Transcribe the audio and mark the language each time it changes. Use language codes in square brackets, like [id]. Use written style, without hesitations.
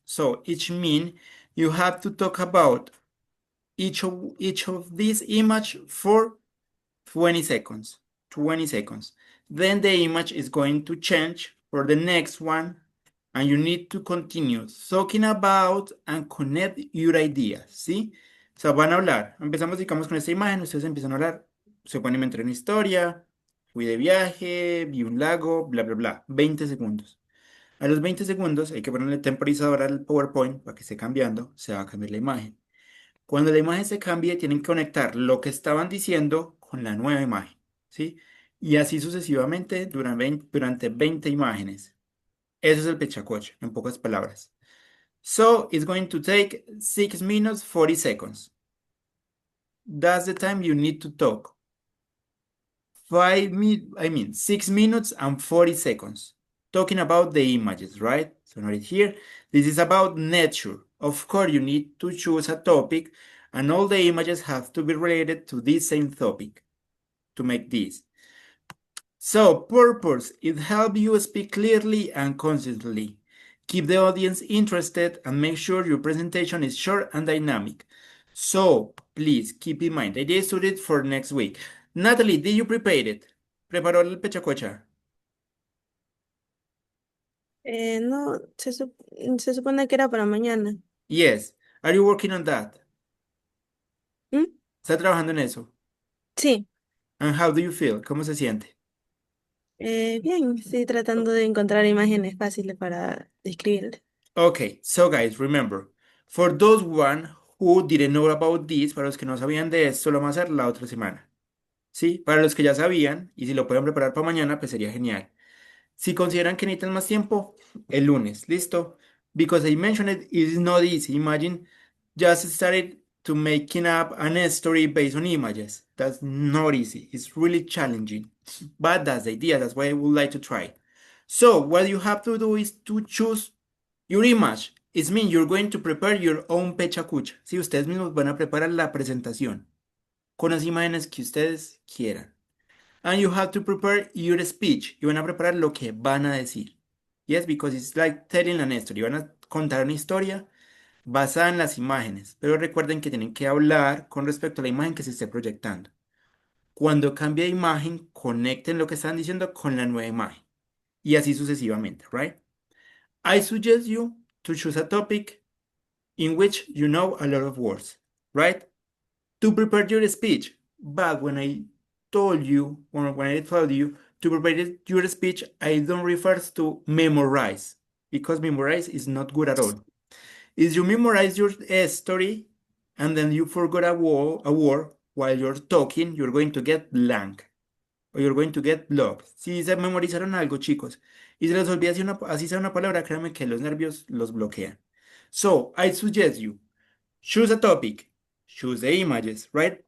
[en] So each mean you have to talk about each of these image for 20 seconds. 20 seconds. Then the image is going to change for the next one, and you need to continue talking about and connect your ideas, [es] ¿sí? O sea, van a hablar. Empezamos, digamos, con esta imagen, ustedes empiezan a hablar. Se pueden inventar una historia, fui de viaje, vi un lago, bla, bla, bla. 20 segundos. A los 20 segundos hay que ponerle temporizador al PowerPoint para que esté cambiando, se va a cambiar la imagen. Cuando la imagen se cambie, tienen que conectar lo que estaban diciendo con la nueva imagen, ¿sí? Y así sucesivamente durante 20 imágenes. Eso es el pechacocha, en pocas palabras. [en] So it's going to take 6 minutes, 40 seconds. That's the time you need to talk. 6 minutes and 40 seconds. Talking about the images, right? So note it here. This is about nature. Of course, you need to choose a topic, and all the images have to be related to this same topic to make this. So, purpose, it helps you speak clearly and consistently. Keep the audience interested and make sure your presentation is short and dynamic. So, please keep in mind, the idea is to read for next week. Natalie, did you prepare it? [es] ¿Preparó el pechacocha? No, se supone que era para mañana. [en] Yes. Are you working on that? ¿Mm? [es] ¿Está trabajando en eso? Sí, [en] And how do you feel? [es] ¿Cómo se siente? bien, estoy tratando de encontrar imágenes fáciles para describir. [en] Okay, so guys, remember, for those one who didn't know about this, [es] para los que no sabían de esto, lo vamos a hacer la otra semana. ¿Sí? Para los que ya sabían, y si lo pueden preparar para mañana, pues sería genial. Si consideran que necesitan más tiempo, el lunes, ¿listo? [en] Because I mentioned it is not easy. Imagine just started to making up an story based on images. That's not easy. It's really challenging. But that's the idea. That's why I would like to try. So what you have to do is to choose your image. It means you're going to prepare your own pechacucha. [es] Si ustedes mismos van a preparar la presentación con las imágenes que ustedes quieran. [en] And you have to prepare your speech. [es] Y van a preparar lo que van a decir. [en] Yes, because it's like telling an story. [es] Van a contar una historia basada en las imágenes. Pero recuerden que tienen que hablar con respecto a la imagen que se esté proyectando. Cuando cambie de imagen, conecten lo que están diciendo con la nueva imagen. Y así sucesivamente, [en] right? I suggest you to choose a topic in which you know a lot of words, right? To prepare your speech. But when I told you, or when I told you to prepare your speech, I don't refer to memorize, because memorize is not good at all. If you memorize your story and then you forgot a word while you're talking, you're going to get blank, or you're going to get blocked. [es] Si se memorizaron algo, chicos, y se les olvida así sea una palabra, créanme que los nervios los bloquean. [en] So, I suggest you, choose a topic, choose the images, right?